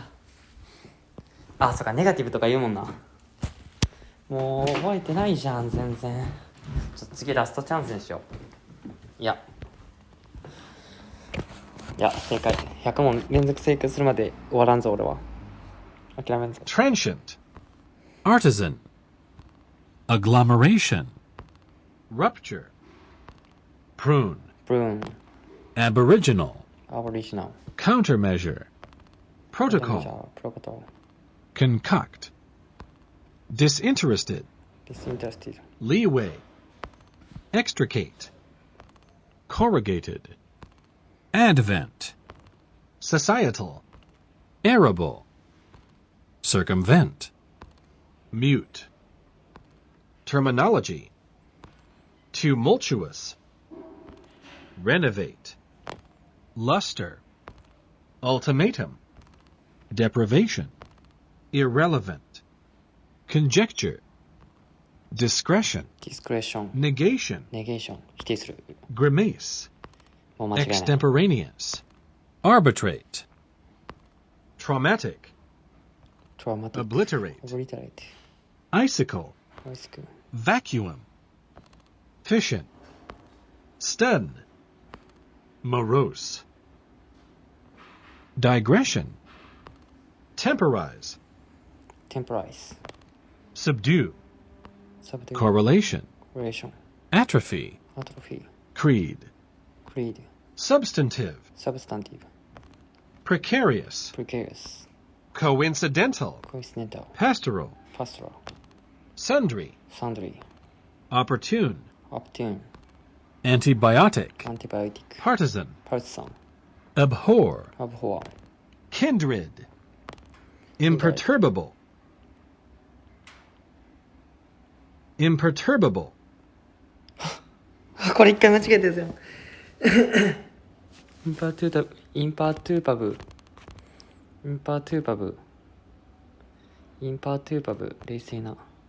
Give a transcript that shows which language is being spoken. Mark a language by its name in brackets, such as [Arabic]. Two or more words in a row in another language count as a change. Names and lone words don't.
[Japanese] あ、そうか、ネガティブとか言うもんな。もう覚えてないじゃん、全然。ちょっと次ラストチャンスにしよう。いや、正解。100問連続正解するまで終わらんぞ、俺は。諦めんぞ。 [English] transient, artisan, agglomeration, rupture, prune, [Japanese] ブルーン、 [English] aboriginal, [Japanese] アボリジナル、 [English] countermeasure, protocol, [Japanese] プロトコ [English] concoct, disinterested, [Japanese] ル、ディスインタレスティド、 [English] leeway, extricate, corrugated, advent, societal, arable, circumvent, mute, terminology, tumultuous, renovate, luster, ultimatum, deprivation, irrelevant, conjecture, discretion, [Japanese] ディスクレーション、 [English] negation, [Japanese] ネゲーション、否定する。 [English] grimace, [Japanese] もう間違いない。 [English] extemporaneous, arbitrate, traumatic, [Japanese] トラウマティック、 [English] obliterate, [Japanese] オブリタレイテ [English] icicle, [Japanese] ィ、オイスク、 [English] vacuum, fission, stun, morose, digression, temporize, [Japanese] テンポライス、 [English] subdue, [Japanese] サブデュー、 [English] correlation, [Japanese] コレーション、 [English] atrophy, [Japanese] アトロフィー、 [English] creed, [Japanese] クリード、 [English] substantive, [Japanese] サブスタンティブ、 [English] precarious, [Japanese] プリケリアス、 [English] coincidental, [Japanese] コイスネンタル、 [English] pastoral, [Japanese] パストラル、 [English] sundry, [Japanese] サンドリー、 [English] opportune, [Japanese] アプテューン、 [English] antibiotic, [Japanese] アンティバイオティック、 [English] partisan, [Japanese] パルチサン、 [English] abhor, [Japanese] アブホア、 [English] kindred, imperturbable, imperturbable, [Japanese] これ一回間違えてるじゃん。インパートゥーパブ、冷静な。